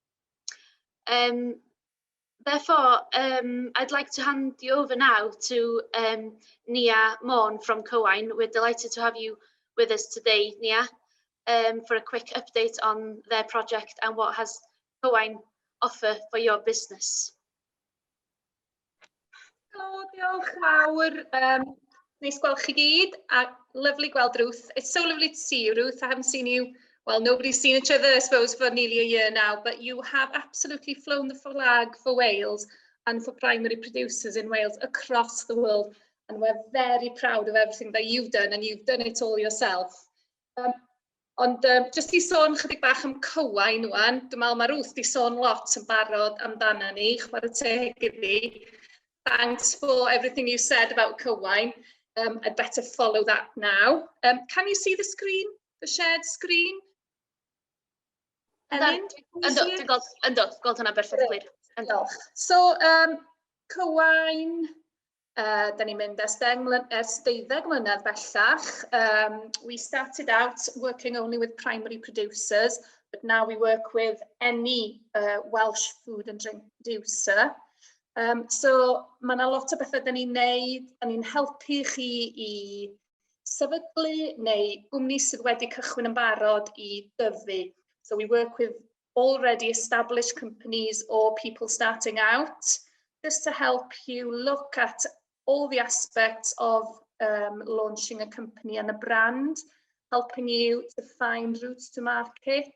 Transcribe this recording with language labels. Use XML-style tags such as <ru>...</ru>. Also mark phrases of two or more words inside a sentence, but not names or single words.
<en>Therefore, I'd like to hand you over now to Nia Morn from Cywain. We're delighted to have you with us today, Nia, for a quick update on their project and what has Cywain offer for your business.</en> <cy>Helo, diolch fawr. Nice gweld chi gyd, a lovely gweld Ruth.</cy> <en>It's so lovely to see you, Ruth. I haven't seen you, well, nobody's seen each other, I suppose, for nearly a year now, but you have absolutely flown the flag for Wales and for primary producers in Wales across the world. And we're very proud of everything that you've done, and you've done it all yourself.</en> <cy>Ond jyst I sôn chydig bach am Cywain wan, dwi'n meddwl mae Ruth di sôn lot yn barod amdana ni, chwarae teg iddi.</cy> <en>Thanks for everything you said about Cywain. I'd better follow that now. Can you see the screen, the shared screen? Ellen,</en> <cy>Yndw, gweld hwnna perfectly. Diolch. So, Cywain, da ni'n mynd ers 12 mlynedd bellach.</cy> <en>We started out working only with primary producers, but now we work with any Welsh food and drink producer.</en> <cy>So, mae yna lot o bethau da ni'n neud, da ni'n helpu chi I sefydlu neu gwmni sydd wedi cychwyn yn barod I dyfu.</cy> <en>So we work with already established companies or people starting out, just to help you look at all the aspects of launching a company and a brand, helping you to find routes to market.</en>